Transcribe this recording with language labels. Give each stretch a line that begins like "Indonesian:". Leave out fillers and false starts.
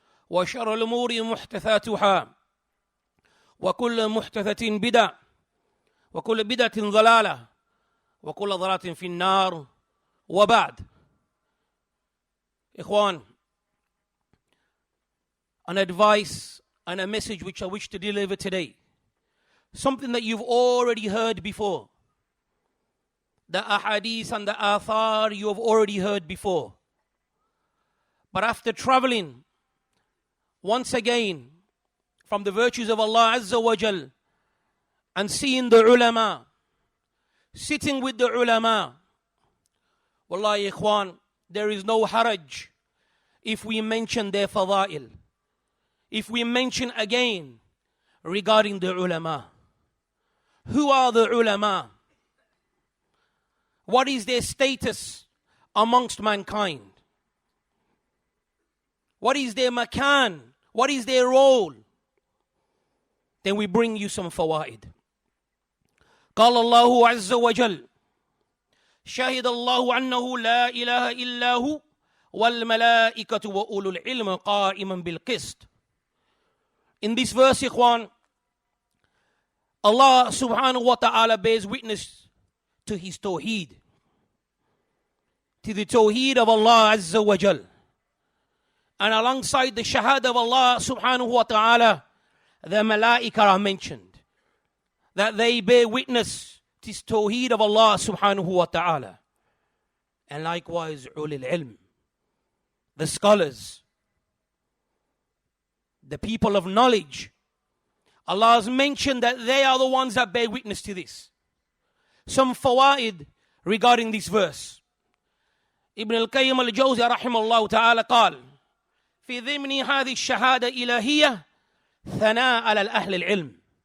Arabic: وشر الأمور محدثاتها وكل محدثة بدعة وكل بدعة ضلالة وكل ضلالة في النار وبعد.
English: Ikhwan, an advice and a message which I wish to deliver today, something that you've already heard before. The ahadith and the athar you have already heard before. But after traveling once again from the virtues of Allah Azza wa Jal and seeing the ulama, sitting with the ulama, wallahi ikhwan, there is no haraj if we mention their fada'il, if we mention again regarding the ulama. Who are the ulama? What is their status amongst mankind? What is their makan? What is their role? Then we bring you some fawaid.
Arabic: قال الله عز وجل شهد الله أنه لا إله إلا هو والملائكة وأولو العلم قائما بالقسط.
English: In this verse, ikhwan, Allah subhanahu wa ta'ala bears witness to his tawheed, to the tawheed of Allah Azza wa Jal. And alongside the shahada of Allah subhanahu wa ta'ala, the malaika are mentioned, that they bear witness to this tawheed of Allah subhanahu wa ta'ala. And likewise, ulil ilm, the scholars, the people of knowledge. Allah has mentioned that they are the ones that bear witness to this. Some fawaid regarding this verse.
Arabic: Ibn al-Qayyim Al-Jawziyya rahimahullah ta'ala قال في ضمن هذه الشهادة إلهية ثناء على الأهل العلم.